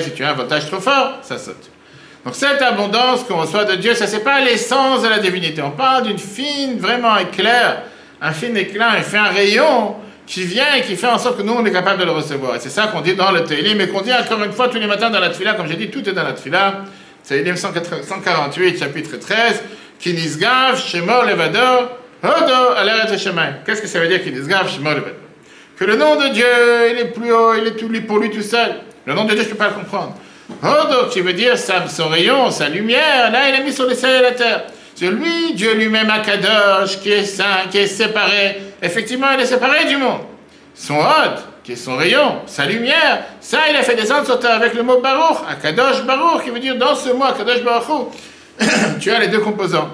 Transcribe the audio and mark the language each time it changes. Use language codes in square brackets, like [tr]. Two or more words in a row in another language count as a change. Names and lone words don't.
[fr] Si tu as un voltage trop fort, ça saute. Donc cette abondance qu'on reçoit de Dieu, ça c'est pas l'essence de la divinité. On parle d'une fine, vraiment éclair, un fin éclat, il fait un rayon qui vient et qui fait en sorte que nous on est capable de le recevoir. Et c'est ça qu'on dit dans le Tehillim, mais qu'on dit encore une fois tous les matins dans la Tfila, comme j'ai dit, tout est dans la Tfila. Tehillim 148, chapitre 13, [he] כי נשגב שמו לבדו הודו על ארץ ושמים. [fr] Qu'est-ce que ça veut dire [he] כי נשגב שמו לבדו? [fr] Que le nom de Dieu, il est plus haut, il est tout pour lui tout seul. Le nom de Dieu, je ne peux pas le comprendre. Hodo, qui veut dire son rayon, sa lumière, là, il est mis sur les cieux et la terre. C'est lui, Dieu lui-même, Akadosh, qui est saint, qui est séparé. Effectivement, il est séparé du monde. Son Hod, qui est son rayon, sa lumière, ça, il a fait descendre sur terre avec le mot Baruch, [he] הקדוש ברוך, [fr] qui veut dire dans ce mot, [he] הקדוש ברוך, [fr] tu as les deux composants.